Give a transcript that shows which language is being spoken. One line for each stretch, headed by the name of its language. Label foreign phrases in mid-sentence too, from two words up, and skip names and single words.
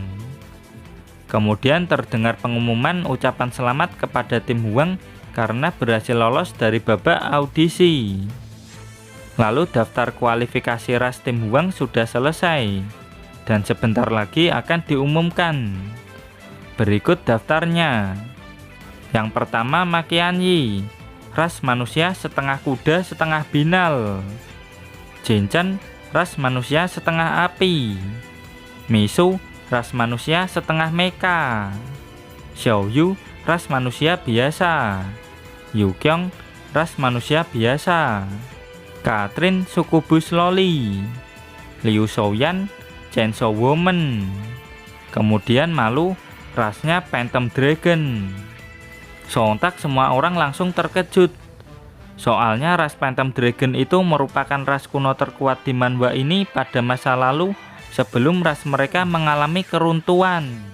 Indonesian: Kemudian terdengar pengumuman ucapan selamat kepada tim Huang karena berhasil lolos dari babak audisi. Lalu daftar kualifikasi ras tim Huang sudah selesai dan sebentar lagi akan diumumkan. Berikut daftarnya. Yang pertama Makianyi, ras manusia setengah kuda setengah binal. Jinchen, ras manusia setengah api. Misu, ras manusia setengah mecha. Xiaoyu, ras manusia biasa. Yukyong, ras manusia biasa. Katrin, sukubus loli. Liu Xiaoyan, Chainsaw Woman. Kemudian Malu, rasnya Phantom Dragon. Sontak semua orang langsung terkejut. Soalnya ras Phantom Dragon itu merupakan ras kuno terkuat di manhwa ini pada masa lalu sebelum ras mereka mengalami keruntuhan.